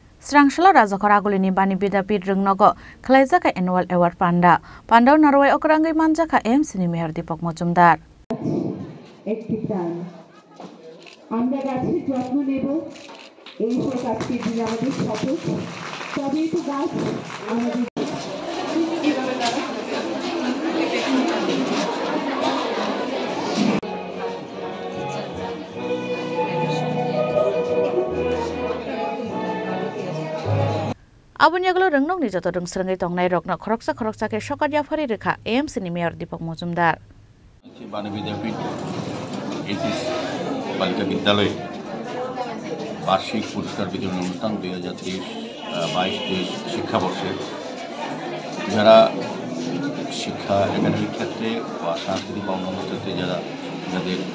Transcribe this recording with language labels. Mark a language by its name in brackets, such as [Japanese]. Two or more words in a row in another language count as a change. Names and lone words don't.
[Kok Borok] Srangshala Rajakor Agulini Bani Bidapit Rungnogo Khlaijaka [English] Annual Award [Kok Borok] Pandau Narwai Okrangai Manjaka MC Meher Deepak Mojumdar [Bangla] একটি প্রাণ আমরা গাছের যত্ন নেব এই হোক আজকে দিন আমাদের শপথ তবেই তো গাছ আমাদের [Kok Borok] Abunyagulo Rungnok ni joto rungsrangai tongnai rokna khoroksa ke Shokadya Phari Rekha AMC ni Mayor Deepak Mojumdar [Bangla] বানি বিদ্যাপীঠ এইচএস বালিকা বিদ্যালয়ে বার্ষিক পুরস্কার বিতরণ অনুষ্ঠান 2023-22 শিক্ষাবর্ষে যারা শিক্ষা একাডেমিক ক্ষেত্রে বা সাংস্কৃতিক বা অন্যান্য ক্ষেত্রে যাদের